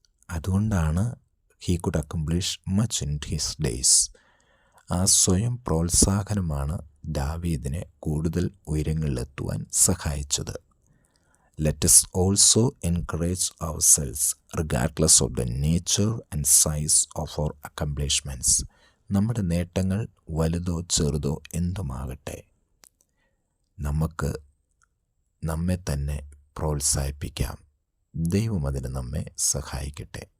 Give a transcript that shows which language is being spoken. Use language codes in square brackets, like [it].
[ml] അതുകൊണ്ടാണ് [en] he could accomplish much in his days. [ml] ആ സ്വയം പ്രോത്സാഹനമാണ് ദാവീദിനെ കൂടുതൽ ഉയരങ്ങളിലെത്തുവാൻ സഹായിച്ചത്. [en] Let us also encourage ourselves regardless of the nature and size of our accomplishments. [ml] നമ്മുടെ നേട്ടങ്ങൾ വലുതോ ചെറുതോ എന്തുമാകട്ടെ, നമുക്ക് നമ്മെ തന്നെ പ്രോത്സാഹിപ്പിക്കാം. ദൈവം അതിന് നമ്മെ സഹായിക്കട്ടെ.